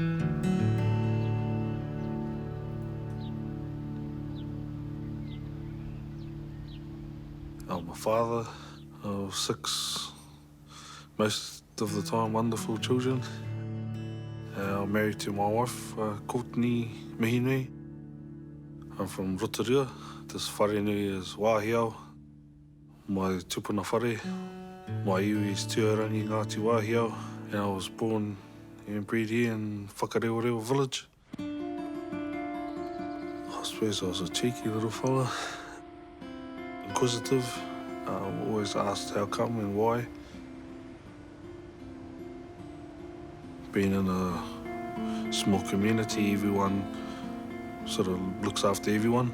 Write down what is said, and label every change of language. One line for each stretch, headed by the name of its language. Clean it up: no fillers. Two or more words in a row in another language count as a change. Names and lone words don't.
English: I'm a father of 6, most of the time wonderful children. I'm married to my wife, Courtney Mihinui. I'm from Rotorua. This wharenui is Wāhiao. My
Māori: tupuna whare.
English: My iwi is Tuarangi Ngāti Wāhiao. And I was born and bred here in Whakarewarewa village. I suppose I was a cheeky little fella. Inquisitive. Always asked how come and why. Being in a small community, everyone sort of looks after everyone.